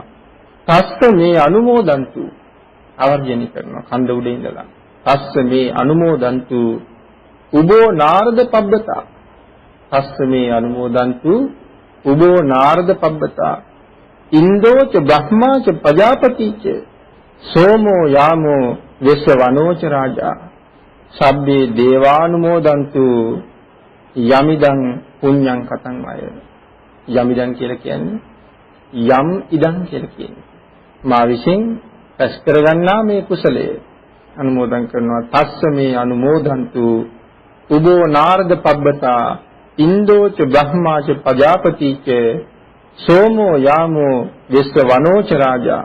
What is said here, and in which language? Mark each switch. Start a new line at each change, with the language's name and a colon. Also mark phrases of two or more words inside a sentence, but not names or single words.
Pali: තස්ස මේ අනුමෝදන්තු
Sinhala: ආවර්ජනය කරනවා කන්ද උඩ ඉඳලා.
Pali: තස්ස මේ අනුමෝදන්තු උබෝ නාරද පබ්බතා. තස්ස මේ අනුමෝදන්තු උබෝ නාරද පබ්බතා. ඉන්දෝච බ්‍රහ්මාච ප්‍රජාපතිච සෝමෝ යාමෝ වෙස්සවනෝච රාජා. සබ්බේ දේවානුමෝදන්තු යමිදං පුඤ්ඤං කතං අය.
Sinhala: යමිදං කියලා කියන්නේ යම් ඉදං කියලා කියන්නේ. මා විසින් රැස් කරගන්නා මේ කුසලය අනුමෝදන් කරනවා.
Pali: තස්ස මේ අනුමෝදන්තු උබෝ නාරද පබ්බතා ඉන්දෝච බ්‍රහ්මාච ප්‍රජාපතිච සෝමෝ යාමෝ විස්ස වනෝච රාජා.